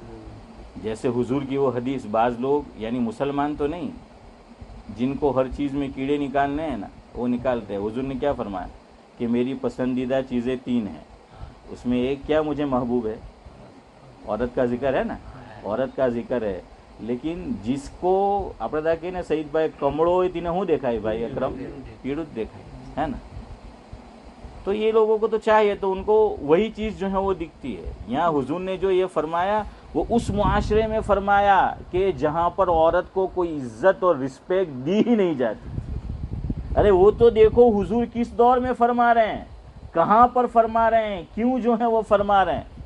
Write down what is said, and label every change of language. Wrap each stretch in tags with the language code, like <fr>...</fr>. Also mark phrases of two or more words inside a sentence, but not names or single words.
<ur>جیسے حضور کی وہ حدیث، بعض لوگ یعنی مسلمان تو نہیں، جن کو ہر چیز میں کیڑے نکالنے ہیں نا، وہ نکالتے ہیں. حضور نے کیا فرمایا کہ میری پسندیدہ چیزیں 3 ہیں، اس میں ایک کیا مجھے محبوب ہے، عورت کا ذکر ہے نا، عورت کا ذکر ہے. لیکن جس کو</ur> <gu>આપણે તા કહીને સઈદ ભાઈ કમળો હોય તેને શું દેખાય ભાઈ અકરમ؟ પીળું જ દેખાય</gu> <ur>ہے نا. تو یہ لوگوں کو تو چاہیے، تو ان کو وہی چیز جو ہے وہ دکھتی ہے. یہاں حضور نے جو یہ فرمایا وہ اس معاشرے میں فرمایا کہ جہاں پر عورت کو کوئی عزت اور رسپیکٹ دی ہی نہیں جاتی. ارے وہ تو دیکھو حضور کس دور میں فرما رہے ہیں, کہاں پر فرما رہے ہیں, کیوں جو ہے وہ فرما رہے ہیں.</ur>